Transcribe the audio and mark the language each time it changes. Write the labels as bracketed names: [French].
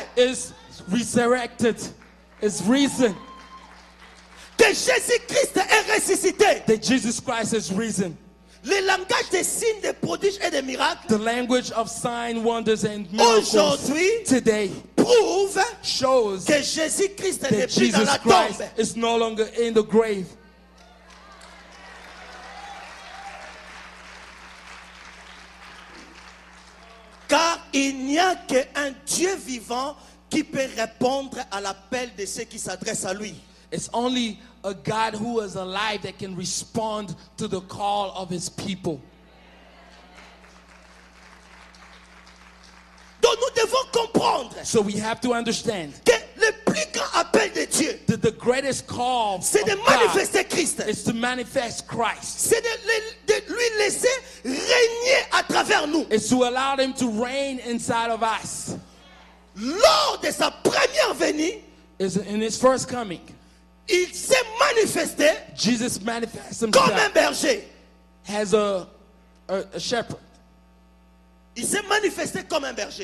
[English] Christ is resurrected, is risen, [French] Que Jésus-Christ est ressuscité. [English] that Jesus Christ is risen. [French] Le langage des signes, des prodiges et des miracles [English] The language of sign, wonders, and miracles [French] aujourd'hui [English] today [French] prouve [English] shows [French] que Jésus-Christ n'est [English] that [French] plus dans [English] Jesus [French] la [English] Christ [French] tombe. [English] is no longer in the grave. [French] Car il n'y a qu'un Dieu vivant qui peut répondre à l'appel de ceux qui s'adressent à lui. [English] It's only a God who is alive that can respond to the call of his people. [French] Donc nous devons comprendre [English] So we have to understand [French] que le plus grand appel de Dieu, [English] that the greatest call of [French] c'est de [English] God [French] manifester Christ. [English] is to manifest Christ. [French] C'est de lui laisser régner à travers nous. [English] It's to allow him to reign inside of us. [French] Lors de sa première venue, [English] Is in his first coming, [French] il s'est manifesté [English] Jesus manifests [French] comme un [English] himself [French] berger. [English] as a shepherd. [French] Il s'est manifesté comme un berger.